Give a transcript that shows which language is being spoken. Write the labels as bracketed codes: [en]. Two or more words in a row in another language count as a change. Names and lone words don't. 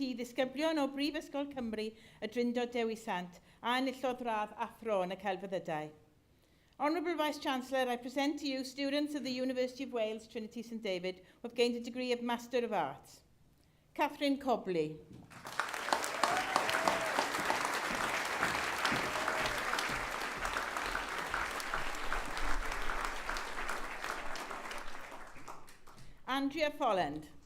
[cy] ddisgyblion o Brifysgol Cymru y Drindod Dewi Sant a enillodd radd athro yn y celfyddydau. [en] Honourable Vice-Chancellor, I present to you students of the University of Wales, Trinity St David, who have gained a degree of Master of Arts. Catherine Cobley. Andrea Folland.